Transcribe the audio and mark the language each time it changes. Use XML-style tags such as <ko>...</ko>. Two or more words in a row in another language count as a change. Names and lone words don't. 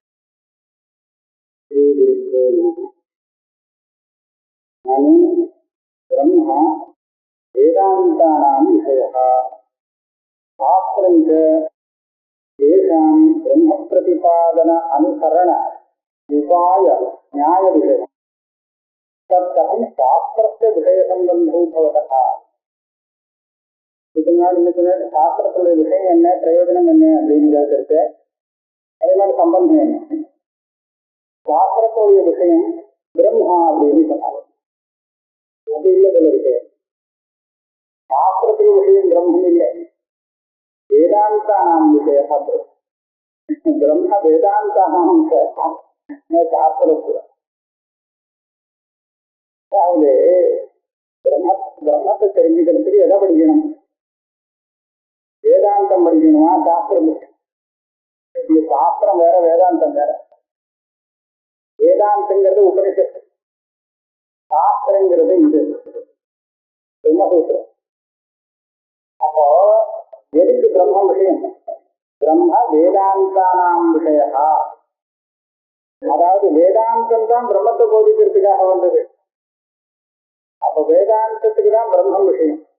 <sa>ब्रह्म वेदान्तानां विषयः शास्त्रञ्च तेषां ब्रह्मप्रतिपादन अनुसरण उपाय न्यायविषयः तत्कथं शास्त्रस्य विषयसम्बन्धो भवतः</sa> <ta>இதுக்கு முன்னாடி சாஸ்திரத்துடைய விஷயம் என்ன பிரயோஜனம் என்ன அப்படின்னு கேட்கறது அதே மாதிரி சம்பந்தம் என்ன சாஸ்திரத்துடைய விஷயம் பிரம்மா அப்படின்னு சொன்னாங்க அது இல்லை இருக்கு</ta> <sa>शास्त्र विषय ब्रह्म वेदांता विषय ब्रह्म वेदांता शास्त्र ब्रह्म ब्रह्मते</sa> <ta>தெரிஞ்சுக்கிறதுக்கு எதை படிக்கணும் வேதாந்தம் படிக்கணுமா சாஸ்திரம் இது சாஸ்திரம் வேற வேதாந்தம் வேற வேதாந்தங்கிறது உபனிஷத்து சாஸ்திரங்கிறது இது பிரம்மசூத்திரம் அப்போ எதுக்கு பிரம்ம விஷயம்</ta> <sa>ब्रह्म वेदान्तानाम् विषया</sa> <ta>அதாவது வேதாந்தம் தான் பிரம்மத்தை போதிக்கிறதுக்காக வந்தது அப்ப வேதாந்தத்துக்கு தான் பிரம்மம் விஷயம்</ta>